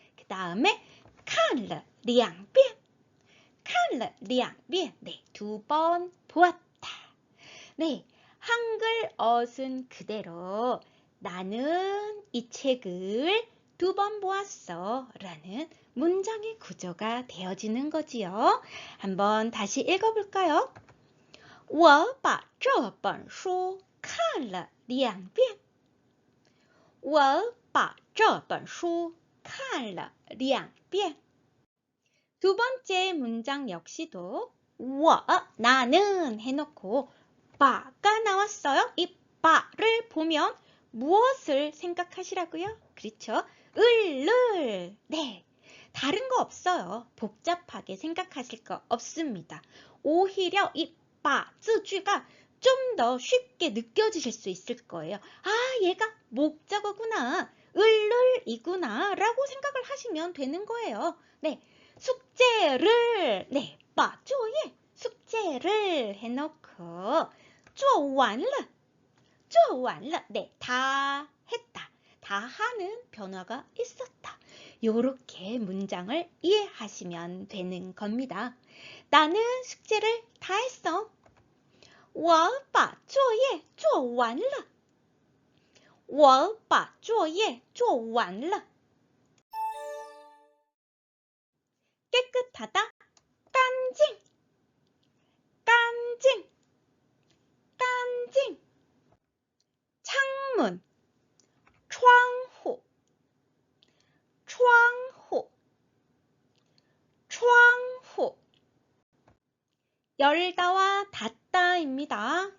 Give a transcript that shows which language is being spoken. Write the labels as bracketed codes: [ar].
[ko] 그 다음에 看了2遍 2번 보았다. 한글 어순 그대로 나는 이 책을 2번 보았어 라는 문장의 구조가 되어지는 거지요. 한번 다시 읽어볼까요? [zh] 我把这本书看了2遍我把这本书看了2遍 [ko] 두 번째 문장 역시도 我, 나는 해놓고 바가 나왔어요. 이 바를 보면 무엇을 생각하시라고요? 그렇죠? 을을. 다른 거 없어요. 복잡하게 생각하실 거 없습니다. 오히려 이 바, 字句가 좀 더 쉽게 느껴지실 수 있을 거예요. 아, 얘가 목적어구나. 을이구나 라고 생각을 하시면 되는 거예요. 숙제를, 바조예, 숙제를 해놓고 做完了 다 했다. 다 하는 변화가 있었다. 요렇게 문장을 이해하시면 되는 겁니다. 나는 숙제를 다 했어. [zh] 我把作业做完了我把作业做完了 [ko] 깨끗하다, 깐징, 창문, 窗户, 열다와 닫다입니다.